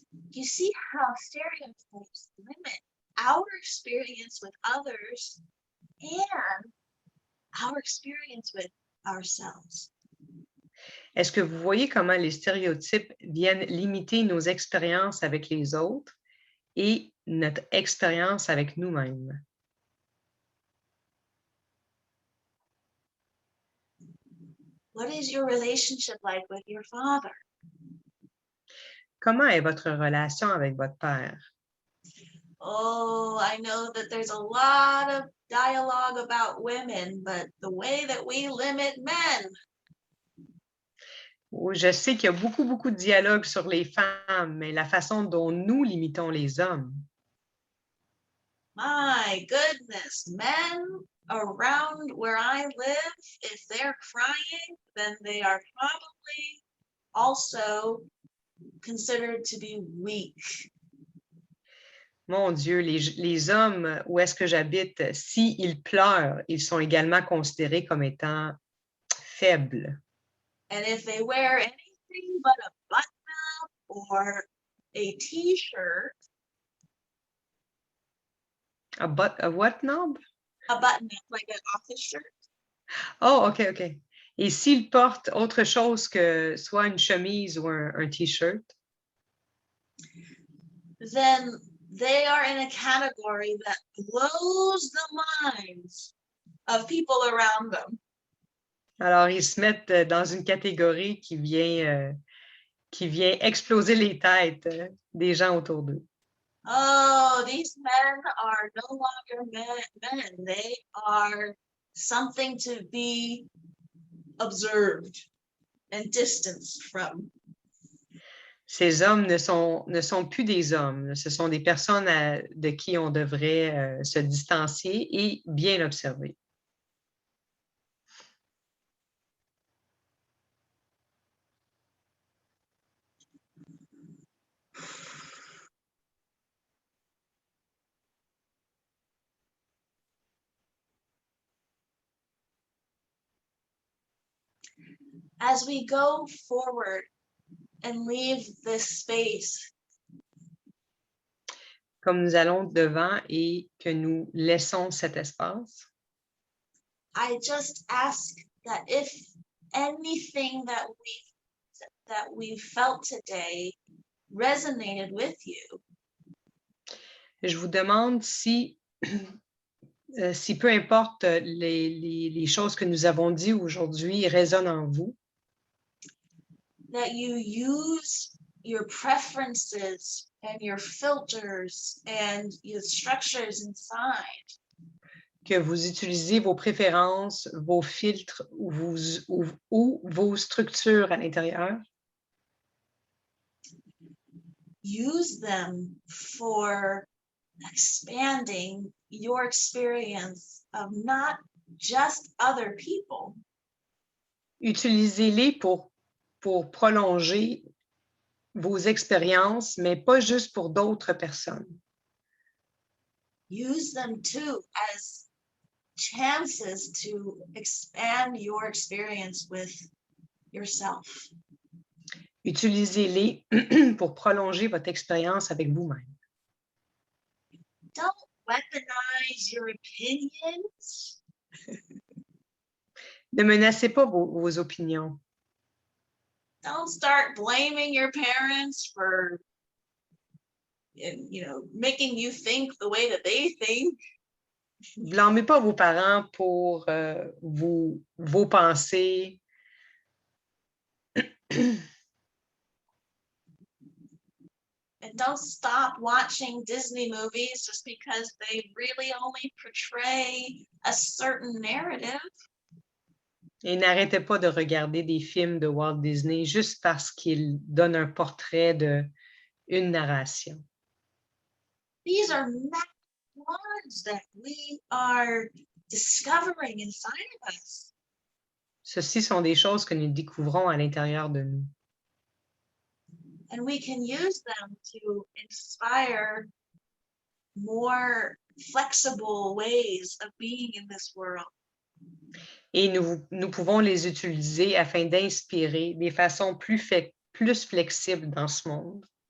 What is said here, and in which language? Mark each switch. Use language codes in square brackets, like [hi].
[en] You see how stereotypes limit our experience with others and our experience with ourselves. [fr] Est-ce que vous voyez comment les stéréotypes viennent limiter nos expériences avec les autres et notre expérience avec nous-mêmes? [en] What is your relationship like with your father? [fr] Comment est votre relation avec votre père? [en] Oh, I know that there's a lot of dialogue about women, but the way that we limit men. [fr] Oui, je sais qu'il y a beaucoup, beaucoup de dialogues sur les femmes, mais la façon dont nous limitons les hommes. [en] My goodness, men around where I live, if they're crying, then they are probably also considered to be weak. [fr] Mon Dieu, les hommes où est-ce que j'habite, s'ils pleurent, ils sont également considérés comme étant faibles. [en] And if they wear anything but a button-up or a t-shirt, A what now? a button-up like an office shirt, Oh, OK, OK. [fr] Et s'ils portent autre chose que soit une chemise ou un T-shirt, [en] then they are in a category that blows the minds of people around them. [fr] alors ils se mettent dans une catégorie qui vient exploser les têtes des gens autour d'eux. [en] Oh, these men are no longer men. They are something to be observed and distanced from. [fr] Ces hommes ne sont plus des hommes, ce sont des personnes de qui on devrait se distancier et bien observer. [en] As we go forward and leave this space, [fr] Comme nous allons devant et que nous laissons cet espace, [en] I just ask that if anything that we felt today resonated with you, [fr] je vous demande si, si peu importe les choses que nous avons dites aujourd'hui résonnent en vous, [en] that you use your preferences and your filters and your structures inside [fr] que vous utilisez vos préférences, vos filtres ou vos structures à l'intérieur. [en] use them for expanding your experience of not just other people, [fr] Utilisez-les pour prolonger vos expériences, mais pas juste pour d'autres personnes. [en] use them too as chances to expand your experience with yourself. [fr] Utilisez-les pour prolonger votre expérience avec vous-même. [en] Don't weaponize your opinions. [fr] Ne menacez pas vos opinions. [en] Don't start blaming your parents for making you think the way that they think. [fr] Blâmez pas vos parents pour vos pensées. [en] And don't stop watching Disney movies just because they really only portray a certain narrative. [fr] Et n'arrêtez pas de regarder des films de Walt Disney juste parce qu'ils donnent un portrait d'une narration. [en] These are ones that we are discovering inside of us. [fr] Ceci sont des choses que nous découvrons à l'intérieur de nous. [en] And we can use them to inspire more flexible ways of being in this world. [fr] Et nous pouvons les utiliser afin d'inspirer des façons plus flexibles dans ce monde.